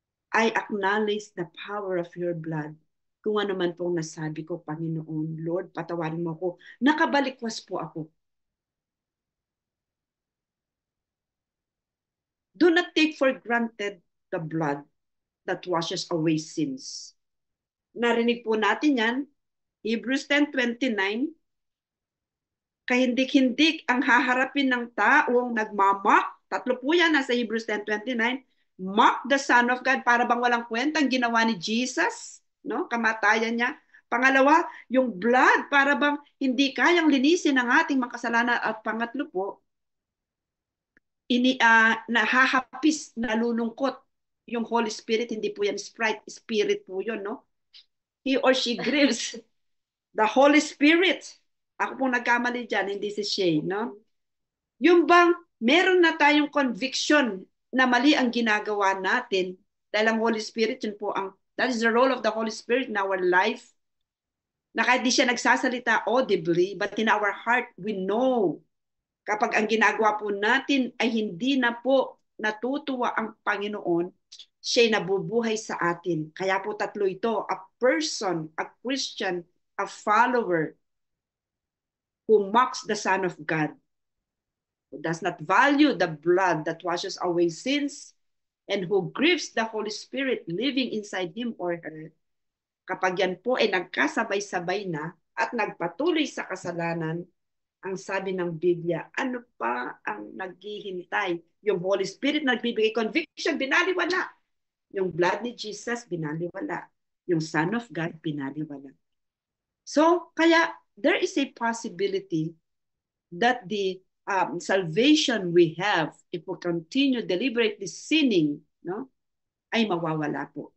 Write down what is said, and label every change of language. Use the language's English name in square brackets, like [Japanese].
[English] I acknowledge the power of your blood. [Filipino] Kung ano man pong nasabi ko, Panginoon, Lord, patawarin mo ko. Nakabalikwas po ako. [English] Do not take for granted the blood that washes away sins. [Filipino] Narinig po natin yan, Hebrews 10:29, kahindik-hindik ang haharapin ng taong nagmamak. Tatlo po yan, nasa Hebrews 10:29. [English] Mock the Son of God, [Filipino] para bang walang kwentang ginawa ni Jesus, no? Kamatayan niya. Pangalawa, yung blood para bang hindi kayang linisin ang ating makasalanan. At pangatlo po, nahahapis, nalulungkot yung Holy Spirit. Hindi po yan sprite, spirit po yun, no? [English] He or she grieves the Holy Spirit. [Filipino] Ako pong nagkamali dyan, hindi si Shay, no? Yung bang meron na tayong conviction na mali ang ginagawa natin dahil ang Holy Spirit, yun po [English] that is the role of the Holy Spirit in our life, [Filipino] na kahit di siya nagsasalita audibly, [English] but in our heart, we know [Filipino] kapag ang ginagawa po natin ay hindi na po natutuwa ang Panginoon, siya'y nabubuhay sa atin. Kaya po tatlo ito, [English] a person, a Christian, a follower who mocks the Son of God, who does not value the blood that washes away sins, and who grieves the Holy Spirit living inside him or her. [Filipino] Kapag yan po ay nagkasabay-sabay na at nagpatuloy sa kasalanan, ang sabi ng Biblia, ano pa ang naghihintay? Yung Holy Spirit nagbibigay conviction, binaliwala. Yung blood ni Jesus, binaliwala. Yung Son of God, binaliwala. [English] So, kaya there is a possibility that the salvation we have, if we continue deliberately sinning, no, [Filipino] ay mawawala po.